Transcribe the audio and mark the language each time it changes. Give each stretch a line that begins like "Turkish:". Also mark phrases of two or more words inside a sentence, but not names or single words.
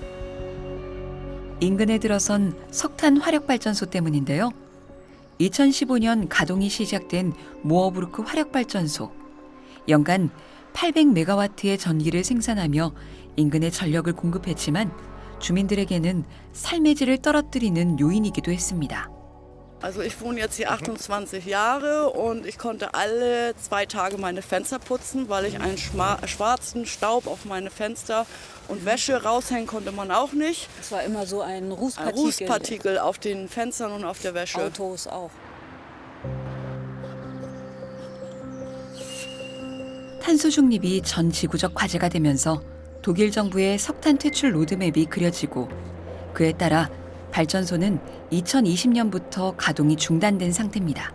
Korean: 인근에 들어선 석탄 화력발전소 때문인데요. 2015년 가동이 시작된 모어부르크 화력발전소. 연간 800메가와트의 전기를 생산하며 인근에 전력을 공급했지만 주민들에게는 삶의 질을 떨어뜨리는 요인이기도 했습니다.
German: Also ich wohne jetzt hier 28 Jahre und ich konnte alle 2 Tage meine Fenster putzen, weil ich einen schwarzen Staub auf meine Fenster und Wäsche raushängen konnte man auch nicht. Es war immer so ein Rußpartikel. Rußpartikel auf den Fenstern und auf der Wäsche. Autos auch.
Korean: 탄소 중립이 전 지구적 과제가 되면서 독일 정부의 석탄 퇴출 로드맵이 그려지고 그에 따라 발전소는 2020년부터 가동이 중단된 상태입니다.